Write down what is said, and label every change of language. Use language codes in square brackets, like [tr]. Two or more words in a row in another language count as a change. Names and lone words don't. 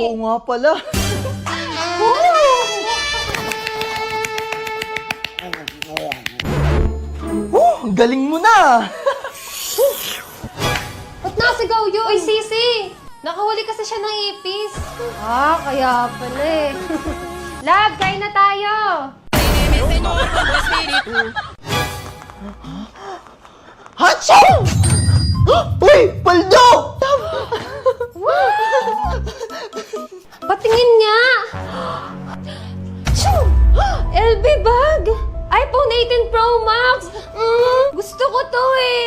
[tl] Oo nga pala. Ang galing mo na. Ba't nasigaw yun? Uy, Sisi! Nakahuli kasi siya ng ipis. Ah, kaya pala eh. Love, kain na tayo! [es] Sígueme, Señor, con tu espíritu. [tl] Hachoo! Uy, paldo! Patingin nga! Shoo! LB bag! iPhone 18 Pro Max! Gusto ko to eh!